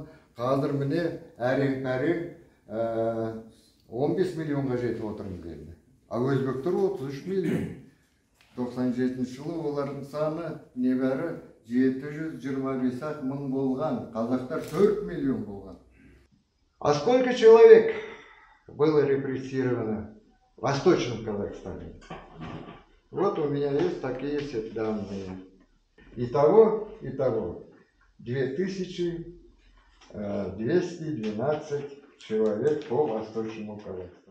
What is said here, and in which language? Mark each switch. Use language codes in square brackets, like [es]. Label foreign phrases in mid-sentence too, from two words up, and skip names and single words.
[kk] Қазір міне әрең-пәрең 15 миллионға жетіп отырмыз енді. А өзбектер 33 миллион. 97 жылы олардың саны небәрі 725 мың болған. Қазақтар 4 миллион болған. [ru] А сколько человек было репрессировано в Восточном Казахстане? Вот у меня есть такие данные. Итого 2212 человек по Восточному Казахстану.